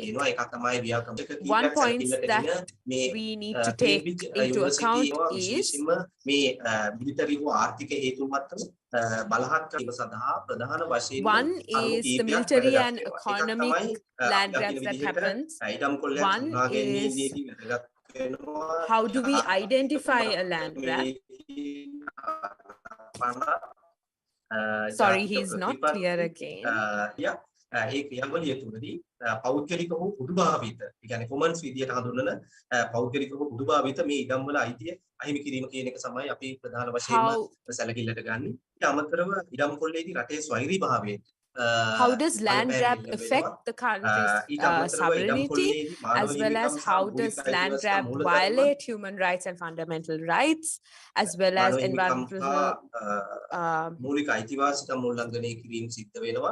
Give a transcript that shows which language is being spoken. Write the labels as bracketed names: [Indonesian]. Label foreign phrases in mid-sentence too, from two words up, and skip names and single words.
[English] One point that we need to take into account is one is the military and economic land grabs that happens. One is how do we identify a land grab? Sorry, he's not clear again. [Sinhala] ඒ ක්‍රියාවලිය තුළදී පෞද්ගලික හෝ පොදු භාවිත, ඒ කියන්නේ කොමන්ස් විදියට හඳුන්වන පෞද්ගලික හෝ පොදු භාවිත මේ ඉඩම් වල අයිතිය අහිමි කිරීම කියන එක තමයි අපි ප්‍රධාන වශයෙන්ම සැලකිල්ලට ගන්නේ. ඊට අමතරව ඉඩම් කොල්ලේදී රටේ ස්වෛරී භාවය [English] how does land grab affect the country's sovereignty, as well as how does land grab violate human rights and fundamental rights, as well as environmental [Sinhala] මූලික අයිතිවාසිකම් උල්ලංඝනය කිරීම සිද්ධ වෙනවා.